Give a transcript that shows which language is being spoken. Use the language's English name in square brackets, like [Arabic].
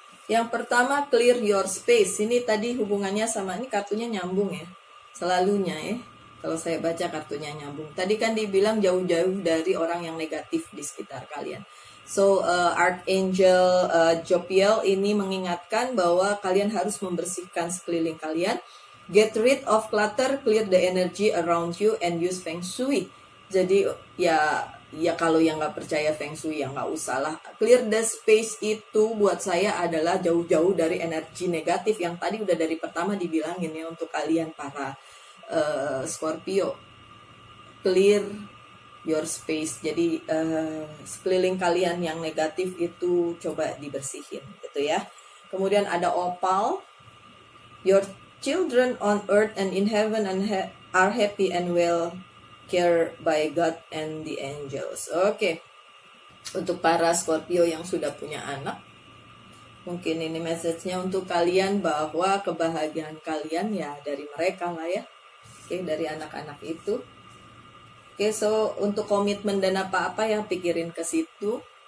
[Indonesian] Yang pertama, [English] clear your space. [Indonesian] Ini tadi hubungannya sama, ini kartunya nyambung ya. Selalunya ya. Kalau saya baca kartunya nyambung. Tadi kan dibilang jauh-jauh dari orang yang negatif di sekitar kalian. So, Archangel Jophiel ini mengingatkan bahwa kalian harus membersihkan sekeliling kalian. [English] Get rid of clutter, clear the energy around you, and use Feng Shui. [Indonesian] Jadi, ya kalau yang nggak percaya Feng Shui, ya nggak usah lah. [English] Clear the space [Indonesian] itu buat saya adalah jauh-jauh dari energi negatif. Yang tadi udah dari pertama dibilangin ya untuk kalian para Scorpio, [English] clear your space. [Indonesian] Jadi sekeliling kalian yang negatif itu coba dibersihin gitu ya. Kemudian ada opal. [English] Your children on earth and in heaven are happy and well cared by God and the angels. [Indonesian] Oke. Untuk para Scorpio yang sudah punya anak, mungkin ini message-nya untuk kalian bahwa kebahagiaan kalian ya dari mereka lah ya. Oke, dari anak-anak itu. Oke, so untuk komitmen dan apa-apa yang pikirin ke situ.